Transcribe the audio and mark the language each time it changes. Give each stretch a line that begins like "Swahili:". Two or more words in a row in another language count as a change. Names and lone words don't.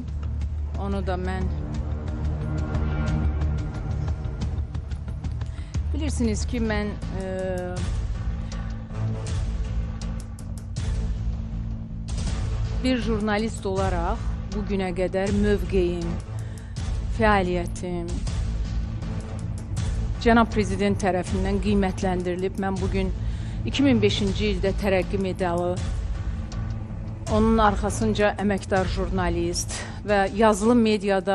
Turkish: Onu da ben bilirsiniz ki ben bir jurnalist olarak bugüne kadar
Azerbaijani: mövqeyim, fəaliyyətim Cənab Prezident tərəfindən qiymətləndirilib. Mən bugün 2005-ci ildə tərəqqi medalı, onun arxasınca əməkdar jurnalist və yazılı mediada